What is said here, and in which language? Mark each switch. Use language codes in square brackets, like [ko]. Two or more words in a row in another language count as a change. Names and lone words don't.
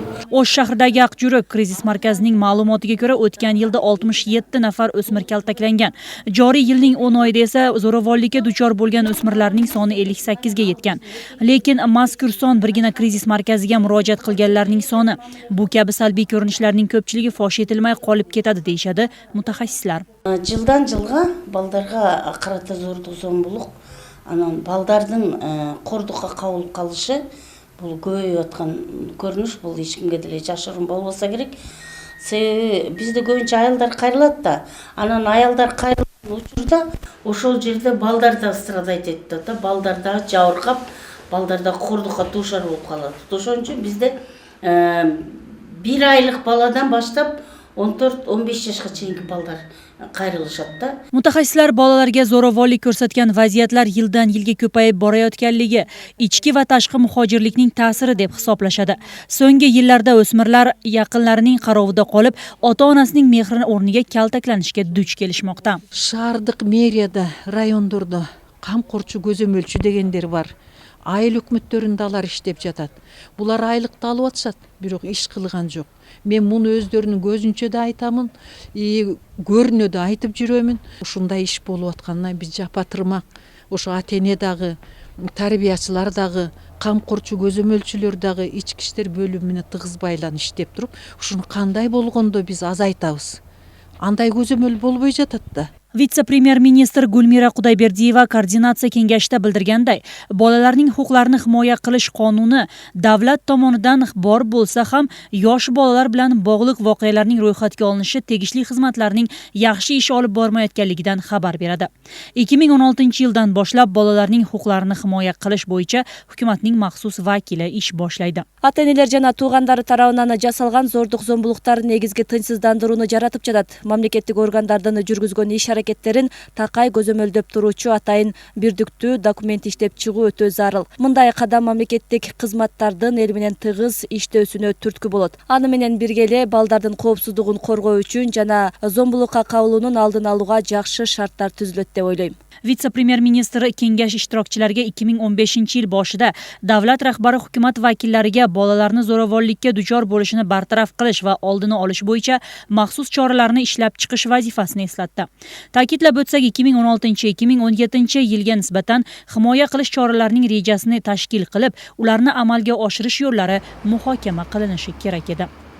[uz] O'sh shahridagi Aqjurak krizis markazining ma'lumotiga ko'ra, o'tgan yilda 67 nafar o'smir kaltaklangan. Joriy yilning 10 oyida esa zo'ravonlikka duchor bo'lgan o'smirlarning soni 58 ga yetgan. Lekin mazkur son birgina krizis markaziga murojaat qilganlarning soni. Bu kabi salbiy ko'rinishlarning ko'pchiligi fosh etilmay qolib ketadi deyshadi mutaxassislar. [ky] Жылдан жылга балдарга карата зордук зомбулук, анан балдардын кордукка кабылып калышы бул көбөйүп аткан көрүнүш, бул эч кимге деле жашыруун болбосо керек. Себеби бизде көбүнчө аялдар кайрылат да, анан аялдар кайрылган учурда ошол жерде балдар да страдайт этти да, балдар да жабыркап, балдар да кордукка дуушар болуп калат. Ошон үчүн бизде 1 айлык баладан баштап 14-15 жашка чейинки балдар [uz] qayrilishadi da. Mutaxassislar bolalarga zo'ravonlik ko'rsatgan vaziyatlar yildan yilga ko'payib borayotganligi ichki va tashqi muhojirlikning ta'siri deb hisoblashadi. So'nggi yillarda o'smirlar yaqinlarining qarovida qolib, ota-onasining mehrini o'rniga kaltaklanishga duch kelishmoqda. Shahardық meriyada rayonlarda [ky] камкорчу көзөмөлчү дегендер бар. Айыл өкмөттөрүндө алар иштеп жатат. Булар айлыкты алып атышат, бирок иш кылган жок. Мен муну өздөрүнүн көзүнчө да айтамын, көрүнө да айтып жүрөмүн. Ушундай иш болуп атканына биз жапатырмак. Ошо ата-эне дагы, тарбиячылар дагы, камкорчу көзөмөлчүлөр дагы ички иштер бөлүмүнө тыгыз байланып иштеп туруп, ушуну кандай болгондо биз азайтабыз. Андай көзөмөл болбой жатат да. [uz] Вице-премьер-министр Гулмира Кудайбердиева координация kengashida bildirganday, bolalarning huquqlarini himoya qilish qonuni davlat tomonidan bor bo'lsa ham, yosh bolalar bilan bog'liq voqealarning ro'yxatga olinishi tegishli xizmatlarning yaxshi ish olib bormayotganligidan xabar beradi. 2016-yildan boshlab bolalarning huquqlarini himoya qilish bo'yicha hukumatning maxsus vakili ish boshlaydi. [ky] Ата-энелер жана туугандары тарабынан жасалган зордук зомбулуктар негизги тынчсыздандырууну жаратып жатат. Мамлекеттик органдардын жүргүзгөн иш аракеттерин такай көзөмөлдөп туруучу атайын бирдиктүү документ иштеп чыгуу өтө зарыл. Мындай кадам мамлекеттик кызматтардын эл менен тыгыз иштөөсүнө түрткү болот. Аны менен бирге эле балдардын коопсуздугун коргоо үчүн жана зомбулукка кабылуунун алдын алууга жакшы шарттар түзүлөт деп ойлойм. [uz] Vitse-premyer-ministr kengash ishtirokchilariga 2015-yil boshida davlat rahbari hukumat vakillariga bolalarni zo'ravonlikka duchor bo'lishini bartaraf qilish va oldini olish bo'yicha maxsus choralarni ishlab chiqish vazifasini eslatdi. Ta'kidlab o'tsak, 2016-2017-yilga nisbatan himoya qilish choralarining rejasini tashkil qilib, ularni amalga oshirish yo'llari muhokama qilinishi kerak edi.